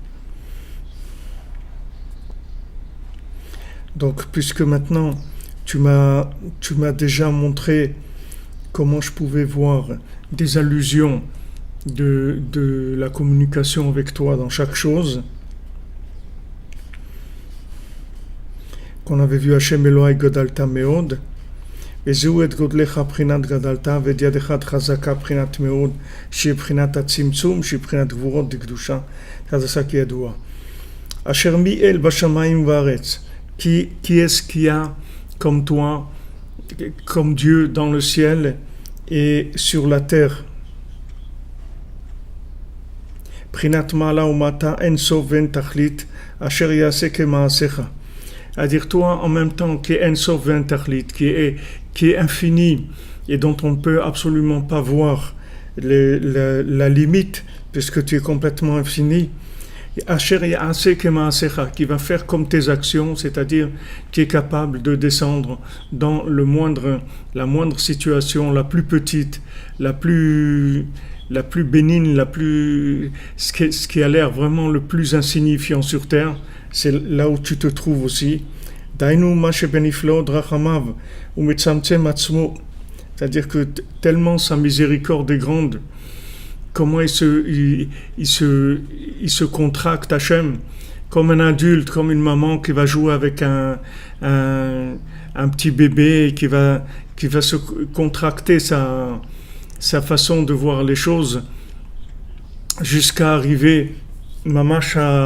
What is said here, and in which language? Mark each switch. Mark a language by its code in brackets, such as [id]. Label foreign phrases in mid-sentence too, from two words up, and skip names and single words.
[fr] Donc, puisque maintenant tu m'as déjà montré comment je pouvais voir des allusions de la communication avec toi dans chaque chose, qu'on avait vu [he] השם אלהי גדלת מאד, וזהו את גודלך בחינת גדלת ואת ידך חזקה בחינת מאוד שהיא בחינת הצמצום שהיא בחינת גבורות דקדושה חזקה כידוע אשר מי אל בשמיים וארץ [fr] qui est-ce qu'il y a comme toi comme Dieu dans le ciel et sur la terre [he] בחינת מעלה ומטה אין סוף ואין תכלית אשר יעשה כמעשיך [fr] à dire toi en même temps qui est [he] אין סוף ואין תכלית, [fr] qui est infini et dont on ne peut absolument pas voir la limite puisque tu es complètement infini. [he] אשר יעשה כמעשיך, [fr] qui va faire comme tes actions, c'est-à-dire qui est capable de descendre dans la moindre situation, la plus petite, la plus bénigne, ce qui a l'air vraiment le plus insignifiant sur terre. C'est là où tu te trouves aussi. C'est-à-dire que tellement sa miséricorde est grande, comment il se contracte Hachem, comme un adulte, comme une maman qui va jouer avec un petit bébé et qui va se contracter sa façon de voir les choses jusqu'à arriver mamash